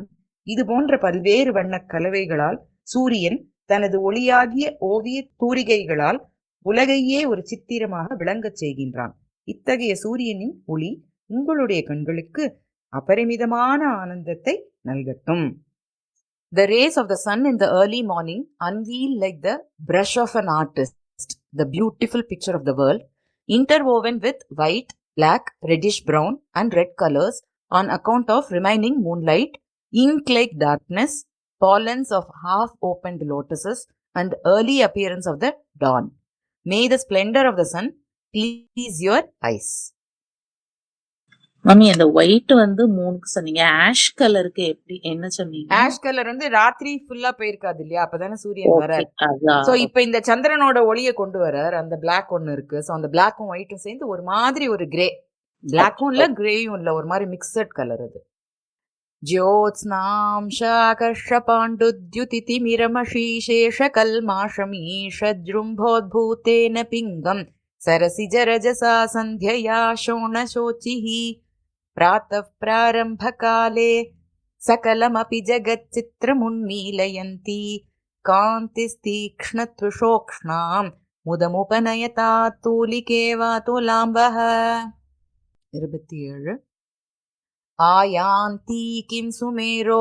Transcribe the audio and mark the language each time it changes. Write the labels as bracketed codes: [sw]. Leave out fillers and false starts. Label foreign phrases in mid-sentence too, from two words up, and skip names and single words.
[ta] இது போன்ற பல்வேறு வண்ணக் கலவைகளால் சூரியன் தனது ஒளியாகிய ஓவிய தூரிகைகளால் உலகையே ஒரு சித்திரமாக விளங்கச் செய்கின்றான். இத்தகைய சூரியனின் ஒளி உங்களுடைய கண்களுக்கு அபரிமிதமான ஆனந்தத்தை நல்கட்டும். [en] The rays of the sun in the early morning unveil like the brush of an artist the beautiful picture of the world, interwoven with white, black, reddish brown and red colors on account of remaining moonlight, ink-like darkness, pollens of half-opened lotuses and early appearance of the dawn. May the splendor of the sun please your eyes. [ta] மம்மி அந்த ஒயிட் வந்து மூணுக்கு சொன்னீங்க, [en] ash colorukku [ta] எப்படி என்ன சொன்னீங்க? [en] ash color [ta] வந்து ராத்திரி ஃபுல்லா போயிருக்காது இல்லையா, அப்பதானே சூரியன் வர. சோ இப்ப இந்த சந்திரனோட ஒளியை கொண்டு வரார். அந்த பிளாக் ஒண்ணு இருக்கு. சோ அந்த பிளாக்கும் ஒயிட்டும் சேர்ந்து ஒரு மாதிரி ஒரு கிரே, பிளாக்கும் இல்ல கிரேயும் இல்ல, ஒரு மாதிரி [en] mixed color [ta] அது. [sa] ज्योत्स्नां शाकर्ष पाण्डुद्युतितिमिरमषीशेष कल्माषमीषत्रुम्बोद्भूतेन पिङ्गं सरसिज रजसा सन्ध्या शोणशोचिहि प्रातः प्रारम्भकाले सकलमपि जगच्चित्रमुन्मीलयन्ती कान्तिस्तीक्ष्णत्वषोक्ष्णां मुदमुपनयता तूलिकेवातुलाम्बः. 27 आयान्ती किं सुमेरोः